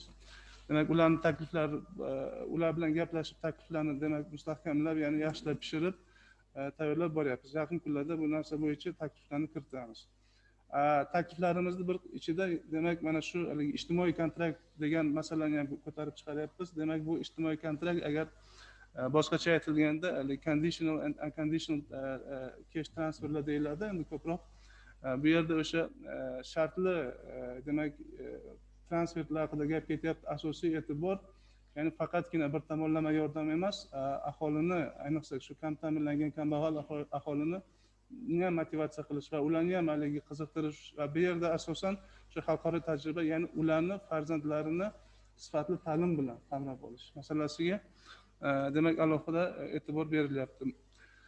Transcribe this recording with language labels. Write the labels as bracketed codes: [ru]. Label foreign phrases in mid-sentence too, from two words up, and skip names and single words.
[uz] Demak, ularning takliflari, ular bilan gaplashib takliflarni demak mustahkamlab, ya'ni yaxshilab pishirib tayyorlab boryapmiz. Yaqin kunlarda bu narsa bo'yicha takliflarni kiritamiz. Takliflarimizni bir ichida demak mana shu ijtimoiy kontrakt degan masalani ham ko'tarib chiqaryapmiz. Demak, bu ijtimoiy kontrakt agar boshqacha aytilganda [en] conditional and unconditional cash [uz] transferlar deyiladi. Endi ko'proq bu yerda o'sha shartli demak transferlar haqida gap ketyapti. Asosiy e'tibor ya'ni faqatgina bir tomonlama yordam emas, aholini, ayniqsa shu kam ta'minlangan kambag'al aholini ham motivatsiya qilish va ularni ham haligi qiziqtirish va bu yerda asosan shu xalqaro tajriba, ya'ni ularni farzandlarini sifatli ta'lim bilan qamrab olish masalasiga demak alohida e'tibor berilyapti.